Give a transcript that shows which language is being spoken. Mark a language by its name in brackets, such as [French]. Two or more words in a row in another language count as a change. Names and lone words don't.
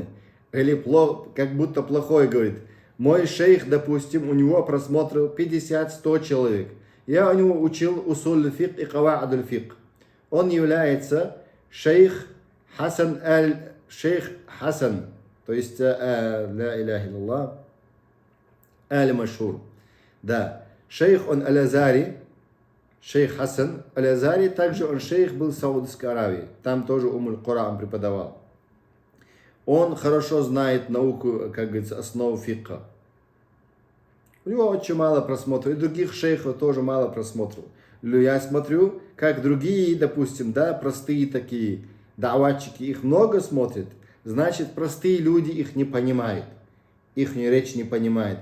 [Russian] Или как будто плохой говорит. Мой шейх, допустим, у него просмотров 50-100 человек. Я у него учил [Arabic] أصول فقه [Russian] и [Arabic] قواعد الفقه. [Russian] Он является шейх Хасан, то есть [Arabic] لا إله إلا الله, [Russian] аль-машхур. Да, шейх он аль-Азари, шейх Хасан аль-Азари, также он шейх был в Саудовской Аравии, там тоже Умуль-Куран преподавал. Он хорошо знает науку, как говорится, основу фикха. У него очень мало просмотров, и других шейхов тоже мало просмотров. Я смотрю, как другие, допустим, да, простые такие даватчики, их много смотрят, значит, простые люди их не понимают, их речь не понимает.